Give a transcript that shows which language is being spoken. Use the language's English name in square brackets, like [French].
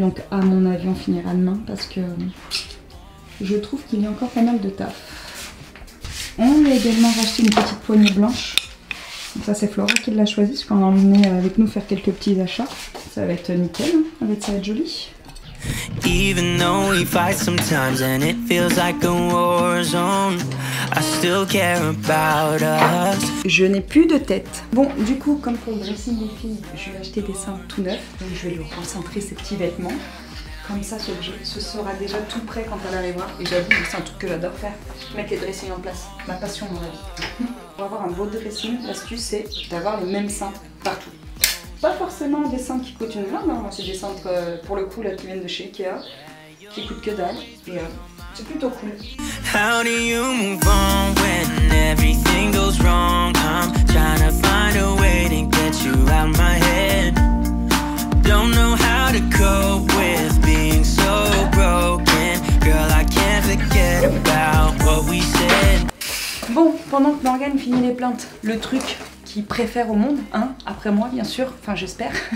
[French] Donc à mon avis on finira demain parce que je trouve qu'il y a encore pas mal de taf. On a également racheté une petite poignée blanche. Donc ça c'est Flora qui l'a choisi parce qu'on a emmené avec nous faire quelques petits achats. Ça va être nickel, hein. Ça va être joli. [English] Even though we fight sometimes and it feels like a war zone, I still care about us. [French] Je n'ai plus de tête. Bon, du coup, comme pour le dressing des filles, je vais acheter des cintres tout neufs. Donc je vais lui recentrer ses petits vêtements. Comme ça, ce sera déjà tout prêt quand elle arrivera. Et j'avoue, c'est un truc que j'adore faire. Mettre les dressings en place. Ma passion dans la vie. Pour avoir un beau dressing, l'astuce c'est d'avoir les mêmes cintres partout. Pas forcément des cintres qui coûtent une blinde, hein. Moi c'est des cintres pour le coup là qui viennent de chez Ikea, qui coûtent que dalle. Et c'est plutôt cool. [English] How do you move on when everything goes wrong? I'm trying to find a way to get you out my head. Don't know how to cope with being so broken. Girl, I can't forget about what we said. [French] Bon, pendant que Morgane finit les plaintes, le truc qu'il préfère au monde, hein, après moi bien sûr, enfin j'espère.